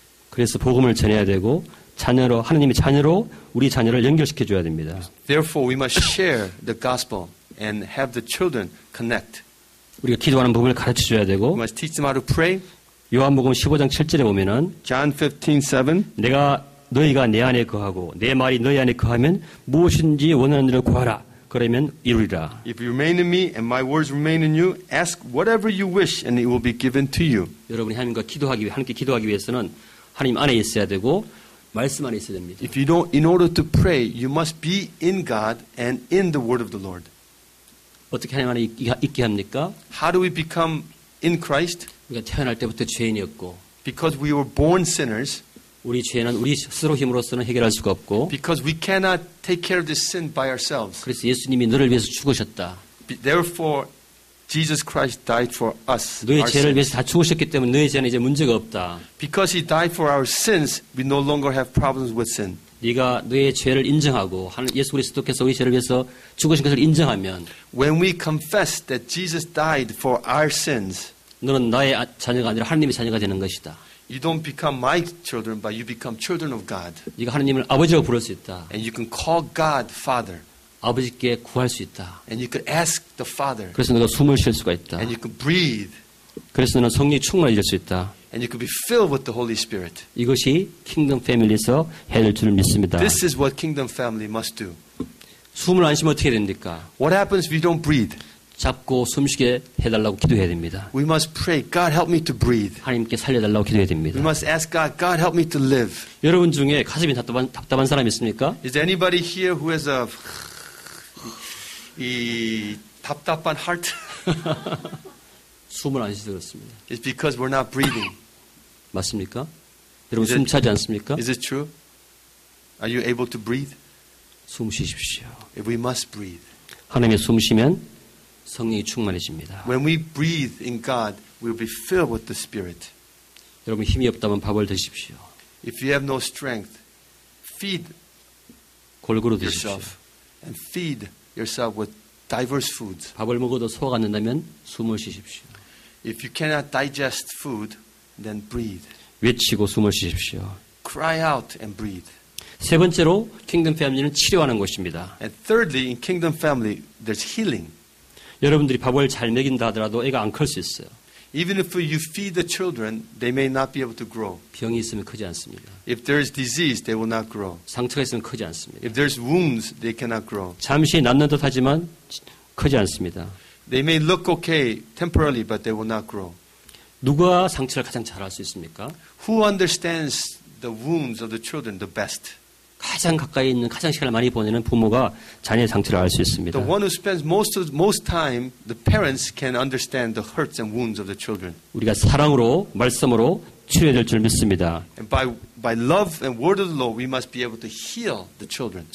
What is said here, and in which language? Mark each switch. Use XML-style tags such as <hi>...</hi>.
<ko>그래서 복음을 전해야 되고 자녀로 하나님의 자녀로 우리 자녀를 연결시켜줘야 됩니다.</ko> <en>Therefore, we must share the gospel and have the children connect.</en> <ko>우리가 기도하는 법을 가르쳐줘야</ko> <en>We</en> <ko>되고</ko> <en>must teach them how to pray.</en> <ko>요한복음 15장 7절에 보면은</ko> <en>John 15:7.</en> <ko>너희가 내 안에 거하고 내 말이 너희 안에 거하면 무엇인지 원하는 일을 구하라. 그러면 이루리라.</ko> <en>If you remain in me and my words remain in you, ask whatever you wish and it will be given to you.</en> <ko>여러분이 하나님께 기도하기 위해서는 하나님 안에 있어야 되고 말씀 안에 있어야 됩니다.</ko> <en>If you don't, in order to pray, you must be in God and in the word of the Lord.</en> <ko>어떻게 하나님 안에 있게 합니까?</ko> <en>How do we become in Christ?</en> <ko>우리가 태어날 때부터 죄인이었고</ko> <en>Because we were born sinners.</en> <ko>우리 죄는 우리 스스로 힘으로서는 해결할 수가 없고</ko> <en>Because we cannot take care of this sin by ourselves.</en> <ko>그래서 예수님이 너를 위해서 죽으셨다.</ko> <en>Therefore, Jesus Christ died for us.</en> <ko>너의</ko> <en>our</en> <ko>죄를</ko> <en>sins.</en> <ko>위해서 다 죽으셨기 때문에 너의 죄는 이제 문제가 없다.</ko> <en>Because He died for our sins, we no longer have problems with sin.</en> <ko>네가 너의 죄를 인정하고 예수 그리스도께서 우리 죄를 위해서 죽으신 것을 인정하면</ko> <en>When we confess that Jesus died for our sins,</en> <ko>너는 나의 자녀가 아니라 하나님의 자녀가 되는 것이다.</ko> <en>you don't become my children, but you become children of God.</en> <ko>네가 하나님을 아버지라고 부를 수 있다.</ko> <en>And you can call God Father.</en> <ko>아버지께 구할 수 있다.</ko> <en>And you can ask the Father.</en> <ko>그래서 너가 숨을 쉴 수가 있다.</ko> <en>And you can breathe.</en> <ko>그래서 너는 성령이 충만해질 수 있다.</ko> <en>And you can be filled with the Holy Spirit.</en> <ko>이것이 킹덤 패밀리에서 해야 될 줄 믿습니다.</ko> <en>This is what Kingdom family must do.</en> <ko>숨을 안 쉬면 어떻게 됩니까?</ko> <en>What happens if you don't breathe?</en> <ko>잡고 숨쉬게 해달라고 기도해야 됩니다.</ko> <en>We must pray, God help me to breathe.</en> <ko>하나님께 살려달라고 기도해야</ko> <en>We</en> <ko>됩니다.</ko> <en>must ask God, God help me to live.</en> <ko>여러분 중에 가슴이 답답한 사람 있습니까?</ko> <en>Is there anybody here who has</en> <ko>이 답답한</ko> <en>heart?</en> <ko>숨을 안 쉬어서 그렇습니다.</ko> <en>It's because we're not breathing.</en> <ko>맞습니까? 여러분</ko> <en>Is it-</en> <ko>숨 차지 않습니까?</ko> <en>Is it true? Are you able to breathe?</en> <ko>숨 쉬십시오.</ko> <en>We must breathe.</en> <ko>하나님의 숨 쉬면 성령이 충만해집니다.</ko> <en>When we breathe in God, we'll be filled with the Spirit.</en> <ko>여러분 힘이 없다면 밥을 드십시오.</ko> <en>If you have no strength, feed</en> <ko>골고루 드십시오.</ko> <en>yourself and feed yourself with diverse foods.</en> <ko>밥을 먹어도 소화가 안 된다면 숨을 쉬십시오.</ko> <en>If you cannot digest food, then breathe.</en> <ko>외치고 숨을 쉬십시오.</ko> <en>Cry out and breathe.</en> <ko>세 번째로 킹덤 패밀리는 치료하는 것입니다.</ko> <en>And thirdly, in Kingdom family, there's healing.</en> <ko>여러분들이 밥을 잘 먹인다 하더라도 애가 안 클 수 있어요.</ko> <en>Even if you feed the children, they may not be able to grow.</en> <ko>병이 있으면 크지 않습니다.</ko> <en>If there is disease, they will not grow.</en> <ko>상처가 있으면 크지 않습니다.</ko> <en>If there's wounds, they cannot grow.</en> <ko>잠시 낫는 듯 하지만 크지 않습니다.</ko> <en>They may look okay temporarily, but they will not grow.</en> <ko>누가 상처를 가장 잘 알 수 있습니까?</ko> <en>Who understands the wounds of the children the best?</en> <ko>가장 가까이 있는 가장 시간을 많이 보내는 부모가 자녀의 상처를 알 수 있습니다.</ko> <en>The one who spends most time, the parents can understand the hurts and wounds of the children.</en> <ko>우리가 사랑으로 말씀으로 치료해야 될 줄 믿습니다.</ko> <en>And by love and word of the Lord, we must be able to heal the children.</en>